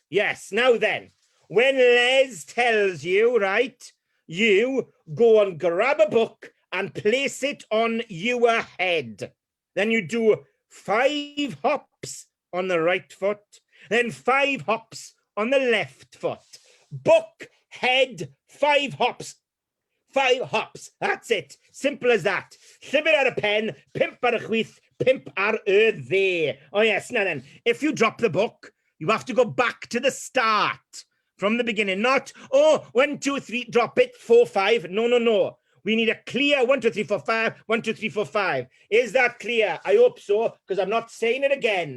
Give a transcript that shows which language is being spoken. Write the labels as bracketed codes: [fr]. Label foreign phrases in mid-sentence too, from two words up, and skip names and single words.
[en] Yes, now then, when Les tells you, right, you go and grab a book and place it on your head. Then you do 5 hops on the right foot, then 5 hops on the left foot. Book head, 5 hops. 5 hops. That's it. Simple as that. [cy] Llyfr ar y pen, 5 ar y chwith, 5 ar y dde. [en] Oh yes, now then, if you drop the book, you have to go back to the start from the beginning. Not, 1, 2, 3, drop it, 4, 5. No. We need a clear 1, 2, 3, 4, 5, 1, 2, 3, 4, 5. Is that clear? I hope so, because I'm not saying it again.